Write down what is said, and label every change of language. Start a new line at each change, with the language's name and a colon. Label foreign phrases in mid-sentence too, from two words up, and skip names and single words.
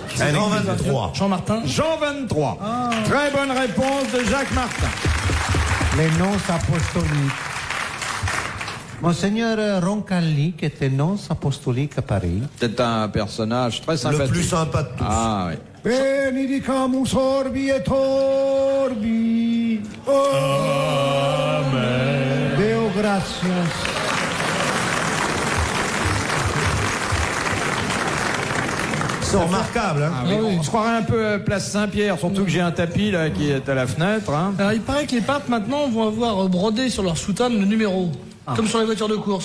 French: Un Jean 23. Jean-Martin. Jean 23. Très bonne réponse de Jacques Martin. Les noms apostoliques. Monseigneur Roncalli, qui était nonce apostolique à Paris. C'est un personnage très sympathique. Le plus sympa de tous. Ah oui.
Latin: Benedicamus orbi et orbi. Amen. Deo gratias.
French: C'est remarquable, hein. Ah oui. On se croirait un peu à Place Saint-Pierre, surtout que j'ai un tapis là qui est à la fenêtre. Hein. Alors, il paraît que les papes, maintenant, vont avoir brodé sur leur soutane le numéro. Comme sur les voitures de course.